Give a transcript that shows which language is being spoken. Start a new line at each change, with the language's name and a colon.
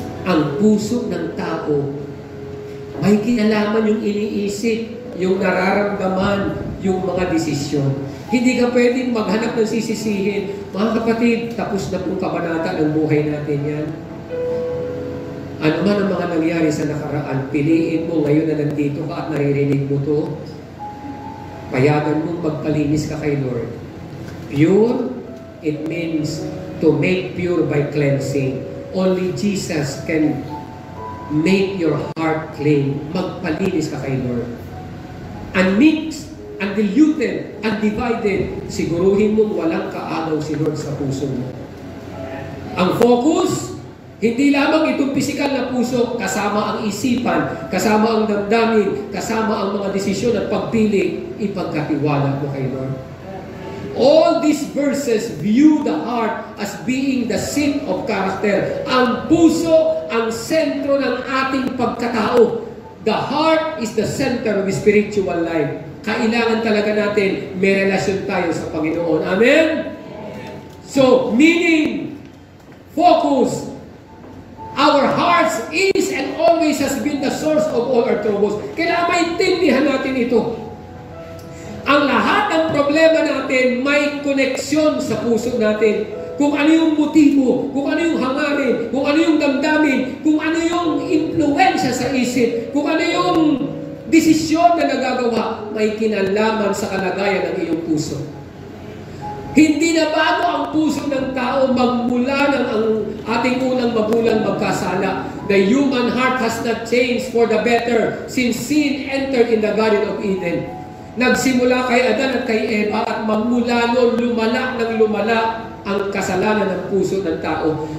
Filipino: Ang puso ng tao, may kinalaman yung iniisip, yung nararamdaman, yung mga desisyon. Hindi ka pwedeng maghanap ng sisisihin. Mga kapatid, tapos na pong kabanata ng buhay natin yan. Ano man ang mga nangyari sa nakaraan, piliin mo ngayon na nandito ka at naririnig mo to. Payagan mong magpalinis ka kay Lord.
English: Pure, it means to make pure by cleansing. Only Jesus can make your heart clean.
Filipino: Magpalinis ka kay Lord.
English: Unmixed, undiluted, undivided,
Filipino: siguruhin mong walang kaagaw si Lord sa puso mo. Ang focus, hindi lamang itong pisikal na puso, kasama ang isipan, kasama ang damdamin, kasama ang mga desisyon at pagpili, ipagkatiwala mo kay Lord.
English: All these verses view the heart as being the seat of character.
Filipino: Ang puso, ang sentro ng ating pagkatao.
English: The heart is the center of the spiritual life.
Filipino: Kailangan talaga natin may relasyon tayo sa Panginoon. Amen?
English: So, meaning, focus, our hearts is and always has been the source of all our troubles.
Filipino: Kailangan maintindihan natin ito. Ang lahat ng problema natin may koneksyon sa puso natin. Kung ano yung motibo, kung ano yung hangarin, kung ano yung damdamin, kung ano yung impluensya sa isip, kung ano yung desisyon na nagagawa, may kinalaman sa kalagayan ng iyong puso. Hindi na bago ang puso ng tao magmula ng ang ating unang magulang magkasala.
English: The human heart has not changed for the better since sin entered in the Garden of Eden.
Filipino: Nagsimula kay Adan at kay Eva at magmula noon lumala ng lumala ang kasalanan ng puso ng tao.